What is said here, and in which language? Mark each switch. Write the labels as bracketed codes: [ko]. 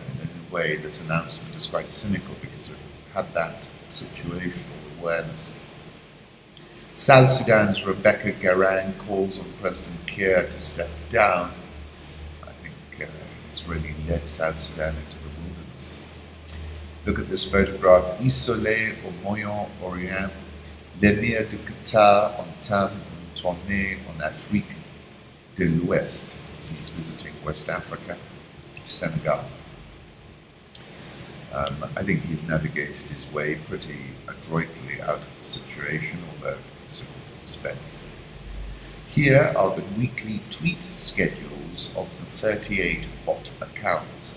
[en] And in a way, this announcement is quite cynical because it had that situational awareness. South Sudan's Rebecca Garang calls on President Kiir to step down. I think he's really led South Sudan into the wilderness. Look at this photograph. [fr] Isolé au Moyen-Orient, l'émir du Qatar entame une tournée en Afrique de l'Ouest. [en] He's visiting West Africa, Senegal. I think he's navigated his way pretty adroitly out of the situation, although at considerable expense. Here are the weekly tweet schedules of the 38 bot accounts.